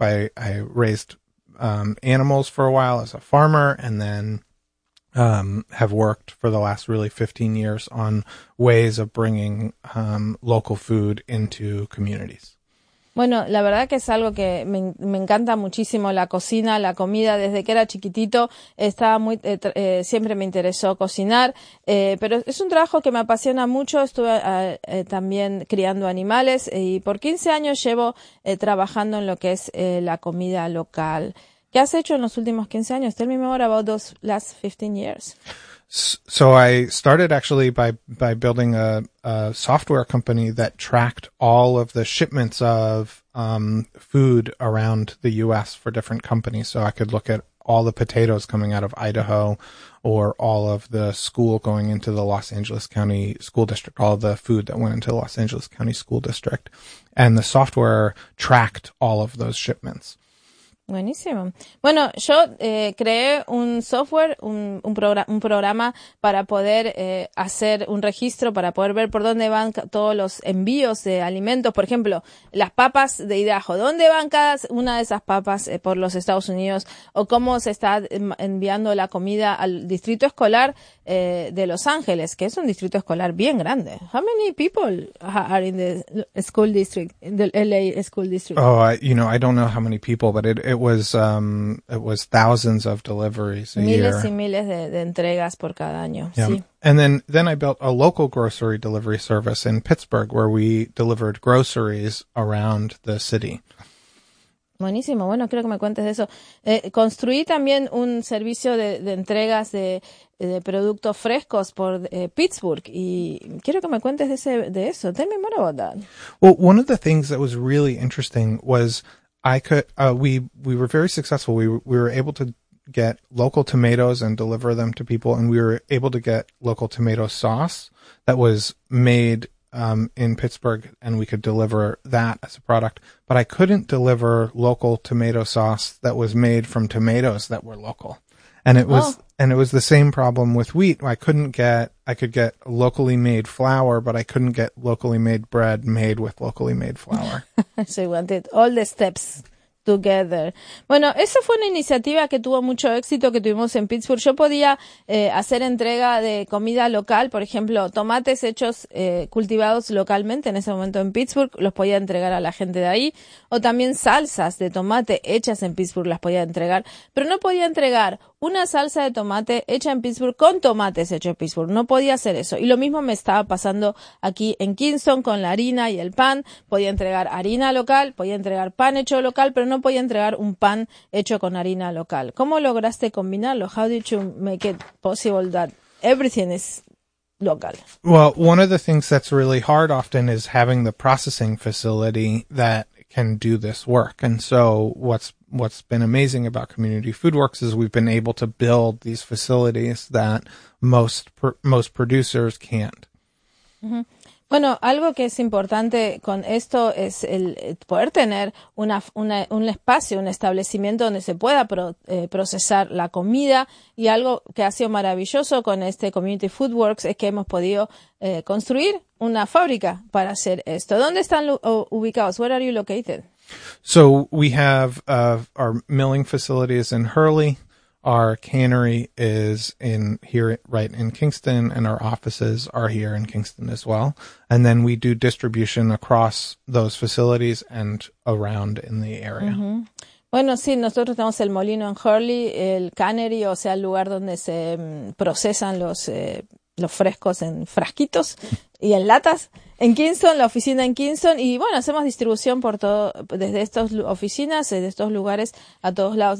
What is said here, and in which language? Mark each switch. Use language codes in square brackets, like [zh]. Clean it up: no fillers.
[en] I raised animals for a while as a farmer, and then have worked for the last really 15 years on ways of bringing local food into communities. [es] Bueno, la verdad que es algo que me encanta muchísimo, la cocina, la comida. Desde que era chiquitito estaba muy siempre me interesó cocinar, pero es un trabajo que me apasiona mucho. Estuve también criando animales y por 15 años llevo trabajando en lo que es la comida local. ¿Qué has hecho en los últimos 15 años? [en] Tell me more about those last 15 years. So I started actually by building a software company that tracked all of the shipments of food around the U.S. for different companies. So I could look at all the potatoes coming out of Idaho, or all of the school going into the Los Angeles County School District, all the food that went into the Los Angeles County School District. And the software tracked all of those shipments. [es] Buenísimo. Bueno, yo creé un software, un programa para poder hacer un registro, para poder ver por dónde van todos los envíos de alimentos. Por ejemplo, las papas de Idaho. ¿Dónde van cada una de esas papas por los Estados Unidos? O cómo se está enviando la comida al distrito escolar de Los Ángeles, que es un distrito escolar bien grande. [en] How many people are in the school district, in the LA school district? Oh, I don't know how many people, but it was thousands of deliveries a [es] miles [en] year. [es] Miles y miles de entregas por cada año. Yeah. Sí. [en] And then I built a local grocery delivery service in Pittsburgh where we delivered groceries around the city. [es] Buenísimo. Bueno, creo que me cuentes de eso. Construí también un servicio de entregas de productos frescos por Pittsburgh. Y quiero que me cuentes de eso. [en] Tell me more about that. Well, one of the things that was really interesting was we were very successful. We were able to get local tomatoes and deliver them to people, and we were able to get local tomato sauce that was made in Pittsburgh, and we could deliver that as a product. But I couldn't deliver local tomato sauce that was made from tomatoes that were local. And it was the same problem with wheat. I could get locally made flour, but I couldn't get locally made bread made with locally made flour. So you wanted all the steps together. [es] Bueno, eso fue una iniciativa que tuvo mucho éxito que tuvimos en Pittsburgh. Yo podía hacer entrega de comida local, por ejemplo, tomates hechos cultivados localmente en ese momento en Pittsburgh, los podía entregar a la gente de ahí, o también salsas de tomate hechas en Pittsburgh las podía entregar, pero no podía entregar una salsa de tomate hecha en Pittsburgh con tomates hechos en Pittsburgh. No podía hacer eso. Y lo mismo me estaba pasando aquí en Kingston con la harina y el pan. Podía entregar harina local, podía entregar pan hecho local, pero no podía entregar un pan hecho con harina local. ¿Cómo lograste combinarlo? [en] How did you make it possible that everything is local? Well, one of the things that's really hard often is having the processing facility that can do this work. And so what's been amazing about Community Food Works is we've been able to build these facilities that most producers can't. Mm-hmm. [es] Bueno, algo que es importante con esto es el poder tener un espacio, un establecimiento donde se pueda procesar la comida, y algo que ha sido maravilloso con este Community Food Works es que hemos podido construir una fábrica para hacer esto. ¿Dónde están ubicados? [en] Where are you located? So we have our milling facility is in Hurley, our cannery is in here right in Kingston, and our offices are here in Kingston as well. And then we do distribution across those facilities and around in the area. Mm-hmm. [es] Bueno, sí, nosotros tenemos el molino en Hurley, el cannery, o sea, el lugar donde se procesan los frescos en frasquitos y en latas, en Kingston, la oficina en Kingston, y bueno, hacemos distribución por todo, desde estas oficinas, desde estos lugares, a todos lados.